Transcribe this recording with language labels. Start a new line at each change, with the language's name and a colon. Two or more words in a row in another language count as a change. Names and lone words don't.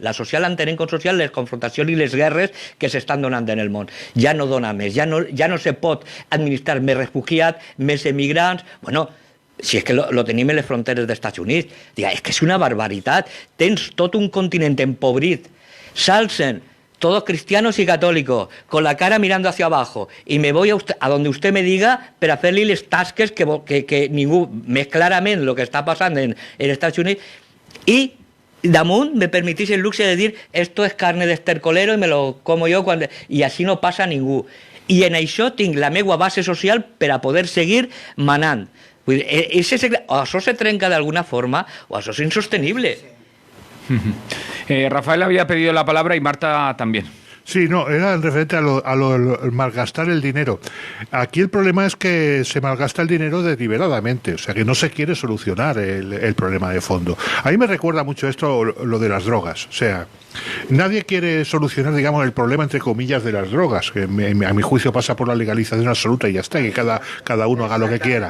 Catalan: La social entenem com social les confrontacions i les guerres que s'estan donant en el món. Ja no dona més, ja no se pot administrar més refugiats, més emigrants. Bueno, si és que lo tenim en les fronteres dels Estats Units. Diga, és que és una barbaritat. Tens tot un continent empobrit.
Spanish: S'alcen todos cristianos y católicos, con la cara mirando hacia abajo, y me voy a donde usted me diga
Catalan: per a fer-li les tasques que ningú, més clarament el que està passant en Estats Units, i damunt me permitís el luxe de dir
Spanish: esto es carne de estercolero y me lo como yo
Catalan: i així no passa a ningú. I en això tinc la meva base social per a poder seguir manant. Vull dir, o això se trenca d'alguna forma o això és insostenible.
Spanish: Rafael había pedido la palabra y Marta también. Sí, no, era referente a lo malgastar el dinero. Aquí el problema es que se malgasta el dinero deliberadamente, o sea que no se quiere solucionar el problema de fondo. A mí me recuerda mucho esto, lo de las drogas, o sea, nadie quiere solucionar, digamos, el problema entre comillas de las drogas, que a mi juicio pasa por la legalización absoluta y ya está, que cada uno haga lo que quiera.